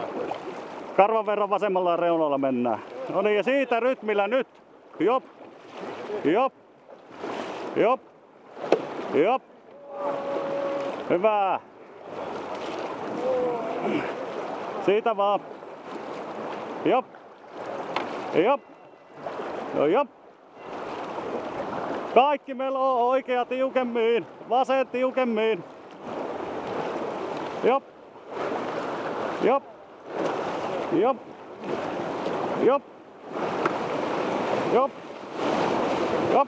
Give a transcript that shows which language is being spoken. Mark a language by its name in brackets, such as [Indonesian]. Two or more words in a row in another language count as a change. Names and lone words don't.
[Finnish] Karvan verran vasemmalla reunalla mennään. No niin, ja siitä rytmillä nyt. Jop, jop, jop, jop. Hyvä. Siitä vaan. Jop, jop, no jop. Kaikki meloo, oikea tiukemmin, vasen tiukemmin. Jop, jop. Jop, jop, jop, jop.